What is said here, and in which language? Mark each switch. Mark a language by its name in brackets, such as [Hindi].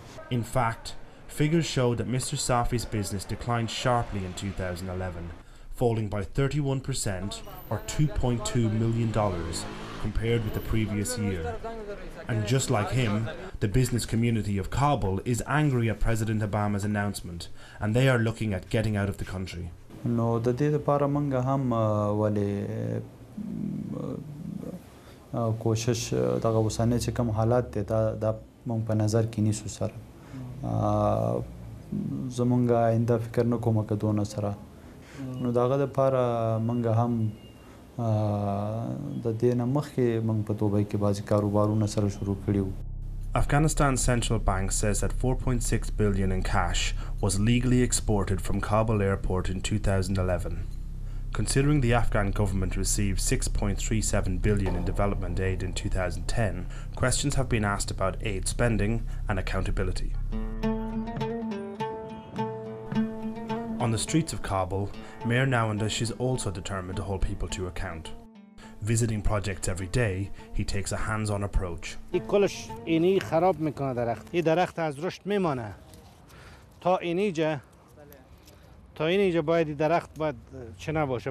[English] In fact, figures show that Mr. Safi's business declined sharply in 2011, falling by 31% or $2.2 million compared with the previous year. And just like him, the business community of Kabul is angry at President Obama's announcement, and they are looking at getting out of the country. [Pashto] نو د دې لپاره موږ هم ولې کوشش دغه وسانه چې کوم حالات دي دا موږ په نظر کې نیسو سره زمونږ آینده فکر نه کوم که دونه سره نو دغه لپاره موږ هم د دې نه مخکې موږ په دوبۍ کې بعضې کاروبارونه سره شروع کړي وو. [English] Afghanistan's central bank says that 4.6 billion in cash was legally exported from Kabul airport in 2011. Considering the Afghan government received 6.37 billion in development aid in 2010, questions have been asked about aid spending and accountability. On the streets of Kabul, Mayor Nawandish is also determined to hold people to account. Visiting projects every day, he takes a hands-on approach. [Persian] کلش اینی خراب میکنه درخت. این درخت از رشد میمانه. تا اینجا باید درخت باید چه نباشه.